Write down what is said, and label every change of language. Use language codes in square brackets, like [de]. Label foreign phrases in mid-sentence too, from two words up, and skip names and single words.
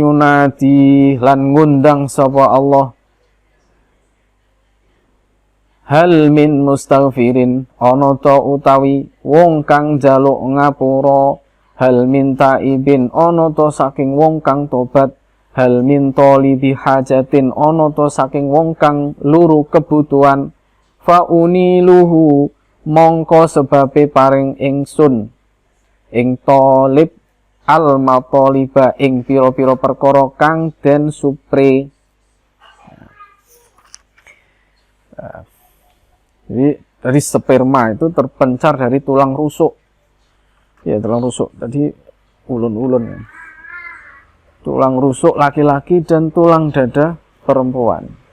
[jv] yunadi lan ngundang sapa Allah [ar] Hal min mustaghfirin [jv] ana ta utawi wong kang njaluk ngapura, [ar] hal min taibin [jv] ana ta saking wong kang tobat, [ar] hal min talibi hajatin [jv] ana ta saking wong kang luru kebutuhan, [ar] fa uniluhu [jv] mongko sebabe paring ingsun ing [ar] talib al mataliba [jv] ing pira-pira perkara kang den supre. [id] Jadi dari sperma itu terpencar dari tulang rusuk. Ya, tulang rusuk. Tadi ulun-ulun ya. Tulang rusuk laki-laki dan tulang dada perempuan.